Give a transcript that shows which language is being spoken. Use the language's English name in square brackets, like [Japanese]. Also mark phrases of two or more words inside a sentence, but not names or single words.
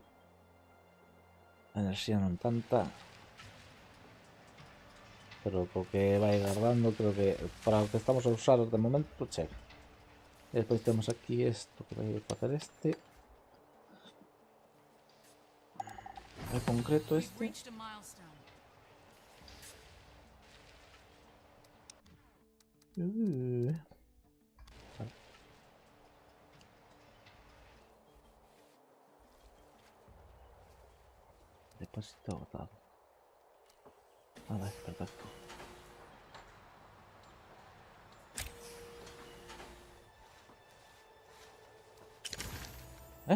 [Galician] Enerxía non tanta. Pero porque vai guardando, creo que para o que estamos a usar de momento chega. E despois temos aquí isto que vai facer este. En concreto [English] We've [Galician] este. [English] reached a milestone. [Galician] Vale. [Spanish] Depósito agotado. Vale, perfecto. ¿Eh?